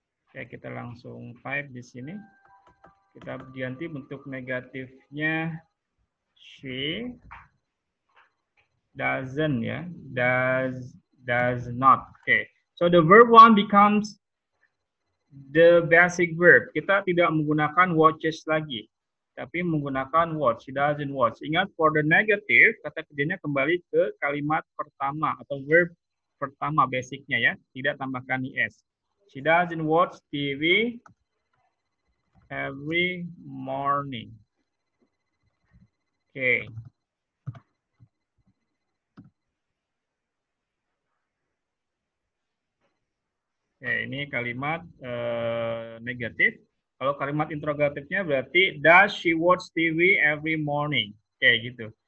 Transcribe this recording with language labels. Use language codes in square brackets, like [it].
[id] Oke, kita langsung type di sini. Kita ganti bentuk negatifnya [en] she doesn't [id] ya, [en] does not. Okay, so the verb 1 becomes the basic verb. [id] Kita tidak menggunakan watches lagi, tapi menggunakan watch. [en] She doesn't watch. [id] Ingat, [en] for the negative, [id] kata kerjanya kembali ke kalimat pertama atau verb pertama basicnya ya, tidak tambahkan is. [en] She doesn't watch TV every morning. [id] Oke. Oke, ini kalimat negatif. Kalau kalimat interrogatifnya berarti [en] does she watch TV every morning? [id] Oke, gitu.